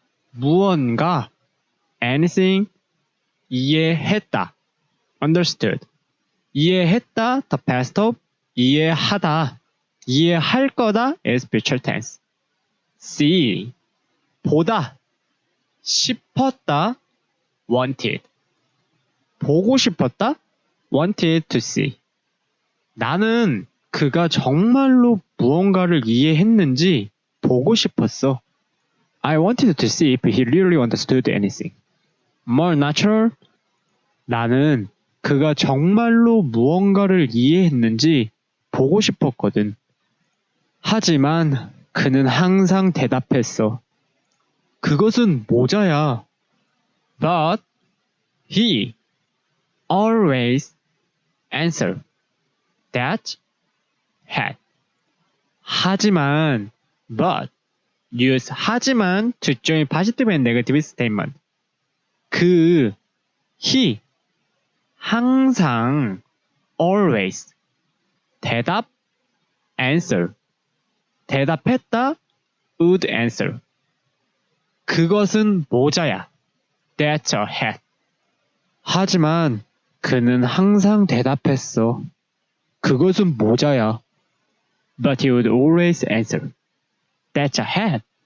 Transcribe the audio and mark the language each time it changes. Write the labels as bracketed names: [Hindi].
[Korean] 무언가, anything, 이해했다, understood. [English] 이해했다, the past of, 이해하다, 이해할 거다 is future tense. see, 보다, 싶었다, wanted. 보고 싶었다, wanted to see. [Korean] 나는 그가 정말로 무언가를 이해했는지 보고 싶었어. [English] I wanted to see if he really understood anything. [Korean] More natural, 나는 그가 정말로 무언가를 이해했는지 보고 싶었거든. 하지만 그는 항상 대답했어. 그것은 모자야. [English] But he always answered that hat. 하지만, but, use 하지만 to join positive and negative statement. he 항상 always 대답 answer 대답했다 would answer 그것은 모자야 that's a hat 하지만 그는 항상 대답했어 그것은 모자야 but he would always answer that's a hat